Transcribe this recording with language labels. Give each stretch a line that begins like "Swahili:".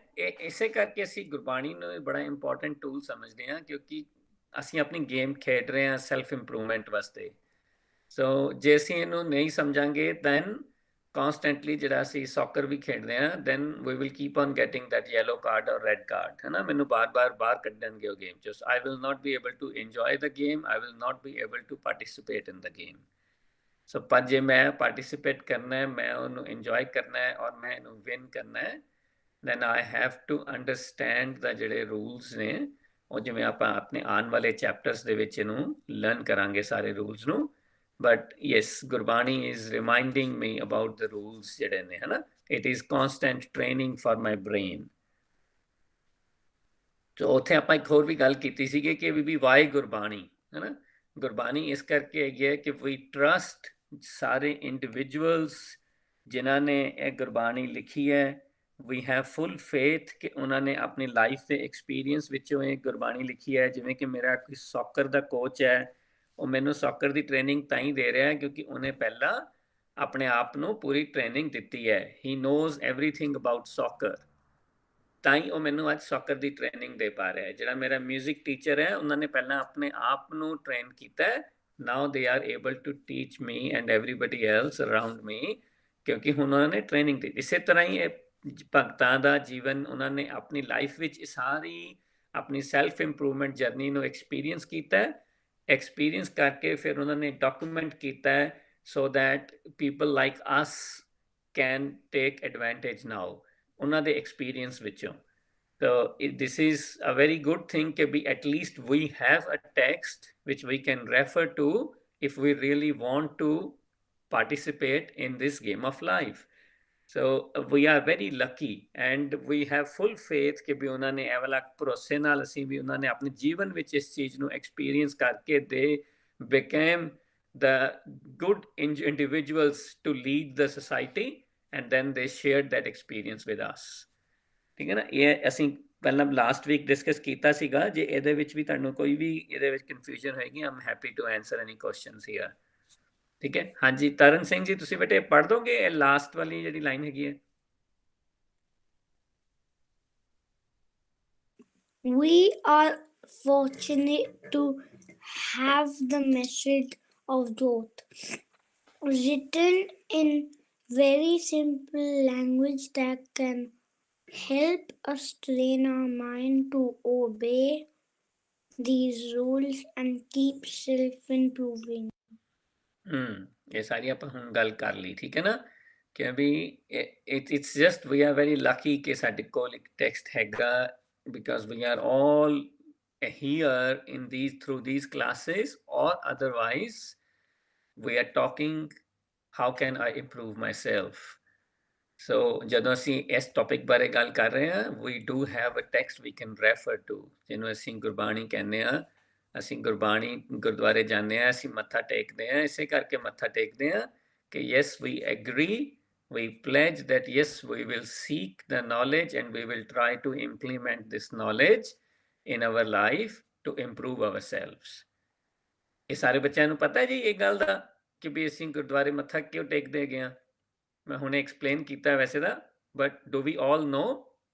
Punjabi: ਇਸੇ ਕਰਕੇ ਅਸੀਂ ਗੁਰਬਾਣੀ ਨੂੰ ਬੜਾ ਇੰਪੋਰਟੈਂਟ ਟੂਲ ਸਮਝਦੇ ਹਾਂ, ਕਿਉਂਕਿ ਅਸੀਂ ਆਪਣੀ ਗੇਮ ਖੇਡ ਰਹੇ ਹਾਂ ਸੈਲਫ ਇੰਪਰੂਵਮੈਂਟ ਵਾਸਤੇ। ਸੋ ਜੇ ਅਸੀਂ ਇਹਨੂੰ ਨਹੀਂ ਸਮਝਾਂਗੇ ਦੈਨ constantly ਜਿਹੜਾ ਅਸੀਂ ਸੌਕਰ ਵੀ ਖੇਡਦੇ ਹਾਂ
English: then we will keep on getting that yellow card or red card,
Punjabi: ਹੈ ਨਾ। ਮੈਨੂੰ ਬਾਰ-ਬਾਰ ਬਾਹਰ ਕੱਢਣਗੇ ਉਹ ਗੇਮ ਚੋਂ।
English: I will not be able to enjoy the game, I will not be able to participate in the game।
Punjabi: ਸੋ ਪਰ ਜੇ ਮੈਂ ਪਾਰਟਿਸਿਪੇਟ ਕਰਨਾ ਹੈ, ਮੈਂ ਉਹਨੂੰ ਇੰਜੋਏ ਕਰਨਾ ਹੈ ਔਰ ਮੈਂ ਇਹਨੂੰ ਵਿਨ ਕਰਨਾ ਹੈ
English: then I have to understand the
Punjabi: ਜਿਹੜੇ ਰੂਲਸ ਨੇ ਉਹ, ਜਿਵੇਂ ਆਪਾਂ ਆਪਣੇ ਆਉਣ ਵਾਲੇ ਚੈਪਟਰਸ ਦੇ ਵਿੱਚ ਇਹਨੂੰ ਲਰਨ ਕਰਾਂਗੇ ਸਾਰੇ ਰੂਲਸ ਨੂੰ।
English: But yes, Gurbani is reminding me about the rules ਜਿਹੜੇ ਨੇ, ਹੈ ਨਾ। It is constant training for my brain।
Punjabi: ਸੋ ਉੱਥੇ ਆਪਾਂ ਇੱਕ ਹੋਰ ਵੀ ਗੱਲ ਕੀਤੀ ਸੀਗੀ ਕਿ ਵੀ ਵਾਈ ਗੁਰਬਾਣੀ, ਹੈ ਨਾ। ਗੁਰਬਾਣੀ ਇਸ ਕਰਕੇ ਹੈਗੀ ਹੈ ਕਿ ਵੀ ਟਰਸਟ ਸਾਰੇ ਇੰਡੀਵਿਜੂਅਲਸ ਜਿਨ੍ਹਾਂ ਨੇ ਇਹ ਗੁਰਬਾਣੀ ਲਿਖੀ ਹੈ, ਵੀ ਹੈਵ ਫੁੱਲ ਫੇਥ ਕਿ ਉਹਨਾਂ ਨੇ ਆਪਣੀ ਲਾਈਫ ਦੇ ਐਕਸਪੀਰੀਅੰਸ ਵਿੱਚੋਂ ਇਹ ਗੁਰਬਾਣੀ ਲਿਖੀ ਹੈ। ਜਿਵੇਂ ਕਿ ਮੇਰਾ ਕੋਈ ਸੌਕਰ ਦਾ ਕੋਚ ਹੈ, ਉਹ ਮੈਨੂੰ ਸੌਕਰ ਦੀ ਟ੍ਰੇਨਿੰਗ ਤਾਂ ਹੀ ਦੇ ਰਿਹਾ ਕਿਉਂਕਿ ਉਹਨੇ ਪਹਿਲਾਂ ਆਪਣੇ ਆਪ ਨੂੰ ਪੂਰੀ ਟ੍ਰੇਨਿੰਗ ਦਿੱਤੀ ਹੈ।
English: he knows everything about soccer,
Punjabi: ਤਾਂ ਹੀ ਉਹ ਮੈਨੂੰ ਅੱਜ ਸੌਕਰ ਦੀ ਟ੍ਰੇਨਿੰਗ ਦੇ ਪਾ ਰਿਹਾ ਹੈ। ਜਿਹੜਾ ਮੇਰਾ ਮਿਊਜ਼ਿਕ ਟੀਚਰ ਹੈ, ਉਹਨਾਂ ਨੇ ਪਹਿਲਾਂ ਆਪਣੇ ਆਪ ਨੂੰ ਟ੍ਰੇਨ ਕੀਤਾ,
English: now they are able to teach me and everybody else around me,
Punjabi: ਕਿਉਂਕਿ ਹੁਣ ਉਹਨਾਂ ਨੇ ਟ੍ਰੇਨਿੰਗ ਦਿੱਤੀ। ਇਸੇ ਤਰ੍ਹਾਂ ਹੀ ਇਹ ਭਗਤਾਂ ਦਾ ਜੀਵਨ, ਉਹਨਾਂ ਨੇ ਆਪਣੀ ਲਾਈਫ ਵਿੱਚ ਸਾਰੀ ਆਪਣੀ ਸੈਲਫ ਇੰਪਰੂਵਮੈਂਟ ਜਰਨੀ ਨੂੰ ਐਕਸਪੀਰੀਅੰਸ ਕੀਤਾ, ਐਕਸਪੀਰੀਅੰਸ ਕਰਕੇ ਫਿਰ ਉਹਨਾਂ ਨੇ ਡਾਕੂਮੈਂਟ ਕੀਤਾ
English: so that people like us can take advantage now
Punjabi: ਉਹਨਾਂ ਦੇ ਐਕਸਪੀਰੀਅੰਸ ਵਿੱਚੋਂ।
English: So this is a very good thing
Punjabi: ਕਿ ਵੀ
English: at least we have a text which we can refer to if we really want to participate in this game of life। So we are very lucky and we have full faith
Punjabi: ਕਿ ਵੀ ਉਹਨਾਂ ਨੇ ਇਹ ਵਾਲਾ ਭਰੋਸੇ ਨਾਲ ਅਸੀਂ ਵੀ ਉਹਨਾਂ ਨੇ ਆਪਣੇ ਜੀਵਨ ਵਿੱਚ ਇਸ ਚੀਜ਼ ਨੂੰ ਐਕਸਪੀਰੀਅੰਸ ਕਰਕੇ
English: they became the good individuals to lead the society and then they shared that experience with us।
Punjabi: ਠੀਕ ਹੈ ਨਾ। ਇਹ ਅਸੀਂ ਪਹਿਲਾਂ ਲਾਸਟ ਵੀਕ ਡਿਸਕਸ ਕੀਤਾ ਸੀਗਾ। ਜੇ ਇਹਦੇ ਵਿੱਚ ਵੀ ਤੁਹਾਨੂੰ ਕੋਈ ਵੀ ਇਹਦੇ ਵਿੱਚ ਕਨਫਿਊਜ਼ਨ ਹੋਏਗੀ,
English: I'm happy to answer any questions here.
Punjabi: ਠੀਕ ਹੈ। ਹਾਂਜੀ ਤਰਨ ਸਿੰਘ ਜੀ, ਤੁਸੀਂ ਬੇਟੇ ਪੜ੍ਹ ਦੋਗੇ ਇਹ ਲਾਸਟ ਵਾਲੀ ਜਿਹੜੀ ਲਾਈਨ ਹੈਗੀ ਹੈ?
English: We are fortunate to have the message of Jyot written in very simple language that can help us train our mind to obey these rules and keep self-improving।
Punjabi: ਇਹ ਸਾਰੀ ਆਪਾਂ ਹੁਣ ਗੱਲ ਕਰ ਲਈ, ਠੀਕ ਹੈ ਨਾ।
English: ਕਿ we it's just we are very lucky
Punjabi: ਕਿ ਸਾਡੇ ਕੋਲ ਇੱਕ ਟੈਕਸਟ ਹੈਗਾ,
English: Because we are all here in through these classes, or otherwise we are talking how can I improve myself।
Punjabi: ਸੋ ਜਦੋਂ ਅਸੀਂ ਇਸ ਟੌਪਿਕ ਬਾਰੇ ਗੱਲ ਕਰ ਰਹੇ ਹਾਂ,
English: we do have a text we can refer to,
Punjabi: ਜਿਹਨੂੰ ਅਸੀਂ ਗੁਰਬਾਣੀ ਕਹਿੰਦੇ ਹਾਂ। ਅਸੀਂ ਗੁਰਬਾਣੀ ਗੁਰਦੁਆਰੇ ਜਾਂਦੇ ਹਾਂ, ਅਸੀਂ ਮੱਥਾ ਟੇਕਦੇ ਹਾਂ, ਇਸੇ ਕਰਕੇ ਮੱਥਾ ਟੇਕਦੇ ਹਾਂ ਕਿ
English: yes we agree, we pledge that yes we will seek the knowledge and we will try to implement this knowledge in our life to improve ourselves।
Punjabi: ਇਹ ਸਾਰੇ ਬੱਚਿਆਂ ਨੂੰ ਪਤਾ ਜੀ ਇਹ ਗੱਲ ਦਾ ਕਿ ਵੀ ਅਸੀਂ ਗੁਰਦੁਆਰੇ ਮੱਥਾ ਕਿਉਂ ਟੇਕਦੇ ਹੈਗੇ ਹਾਂ? ਮੈਂ ਹੁਣੇ ਐਕਸਪਲੇਨ ਕੀਤਾ ਵੈਸੇ ਤਾਂ,
English: But do we all know?